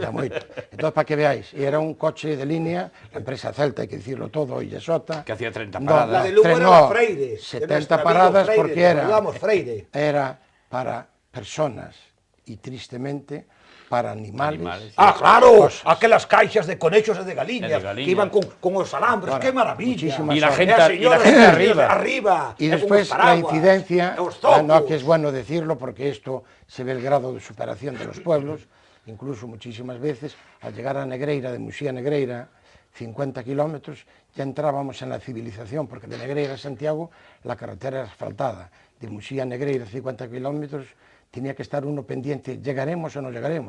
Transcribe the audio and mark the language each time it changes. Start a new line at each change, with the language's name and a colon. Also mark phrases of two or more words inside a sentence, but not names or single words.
Spanish: Entonces, para que veáis, y era un coche de línea, la empresa Celta, hay que decirlo todo, y Yesota. Que hacía 30 paradas. La de Lugo era Freire. 70 paradas Freire, porque era para personas y tristemente para animales. Ah,
Galician: claro, aquelas caixas de conexos e de galiñas, que
Spanish: iban con os alambres, Ahora, qué maravilla. Y la gente arriba. Y después la incidencia, no que es bueno decirlo porque esto se ve el grado de superación de los pueblos, incluso muchísimas veces, al llegar a Negreira, de Muxía a Negreira, 50 kilómetros, ya entrábamos en la civilización, porque de Negreira a Santiago la carretera era asfaltada, de Muxía a Negreira 50 kilómetros, tenía que estar uno pendiente, ¿llegaremos o no llegaremos?